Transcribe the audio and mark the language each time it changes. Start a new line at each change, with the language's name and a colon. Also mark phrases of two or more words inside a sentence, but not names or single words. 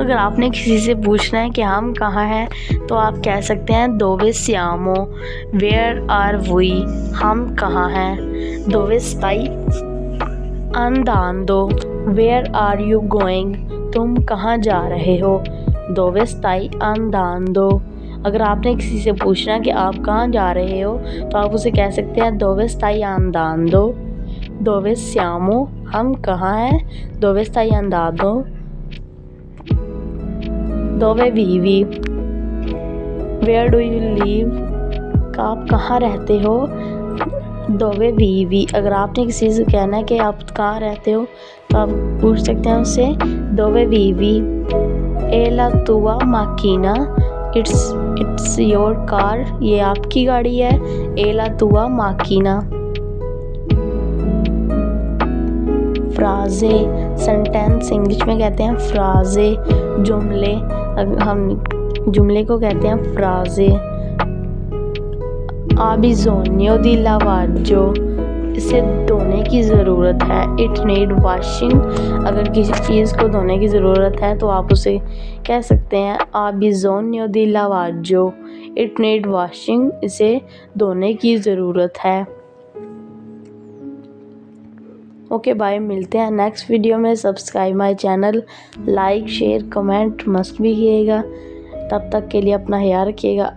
Hindi: अगर आपने किसी से पूछना है कि हम कहाँ हैं तो आप कह सकते हैं
Italian: dove siamo,
English: where are we,
Hindi: हम कहाँ हैं।
Italian: dove stai andando,
English: where are you going,
Hindi: तुम कहाँ जा रहे हो।
Italian: dove stai andando।
Hindi: अगर आपने किसी से पूछना कि आप कहाँ जा रहे हो तो आप उसे कह सकते हैं
Italian: dove stai andando, dove siamo,
Hindi: हम कहाँ हैं,
Italian: dove stai andando, dove vivi,
English: where do you live,
Hindi: आप कहाँ रहते हो,
Italian: dove vivi।
Hindi: अगर आपने किसी से कहना है कि आप कहाँ रहते हो तो आप पूछ सकते हैं उससे
Italian: dove vivi, e la tua macchina,
English: it's your car,
Hindi: ये आपकी गाड़ी है,
Italian: e la tua macchina।
Hindi: फ्राजे सेंटेंस इंग्लिश में कहते हैं फ्राजे, जुमले हम जुमले को कहते हैं फ्राजे।
Italian: ha bisogno di lavaggio,
Hindi: इसे धोने की ज़रूरत है,
English: it need washing.
Hindi: अगर किसी चीज़ को धोने की ज़रूरत है तो आप उसे कह सकते हैं
Italian: ha bisogno di lavaggio,
English: it need washing,
Hindi: इसे धोने की ज़रूरत है।
English: okay bye,
Hindi: मिलते हैं नेक्स्ट वीडियो में।
English: subscribe my channel, like share comment must
Hindi: भी कीजिएगा। तब तक के लिए अपना ख्याल रखिएगा।